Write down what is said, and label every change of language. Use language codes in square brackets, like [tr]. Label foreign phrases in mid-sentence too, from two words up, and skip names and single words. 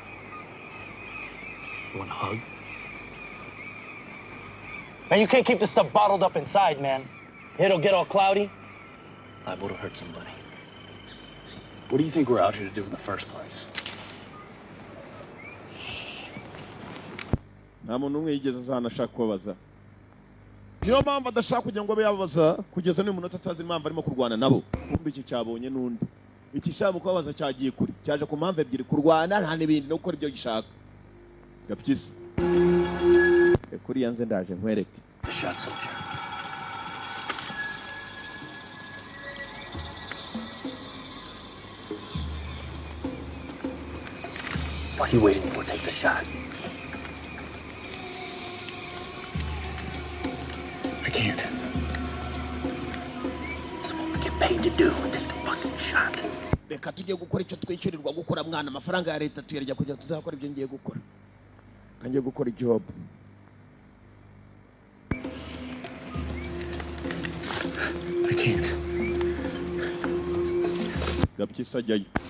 [en] You want a hug? Man, you can't keep this stuff bottled up inside, man. It'll get all cloudy. Liable to hurt somebody. What do you think we're out here to do in the first place? [rw] nta muntu umwe yigeze aza hano ashaka kubabaza niyo mpamvu adashaka kugira ngo abe yababaza kugeza n'uyu munota atazi impamvu arimo kurwana nabo kumva iki cyabonye n'undi ikishaka kubabaza cyagiye kure cyaje ku mpamvu ebyiri kurwana nta n'ibindi no gukora ibyo gishaka gapyisi kuri yanze ndaje nkwereke [en] The shot soldier. What are you waiting for? Take the shot. I can't. That's what we get paid to do. Take the fucking shot. [rw] reka tujye gukora icyo twishyurirwa gukora mwana amafaranga ya leta tuyarya kugira ngo tuzakora ibyo ngiye gukora kangiye gukora ijob [en] I can't. [rw] gapyisi ajyayo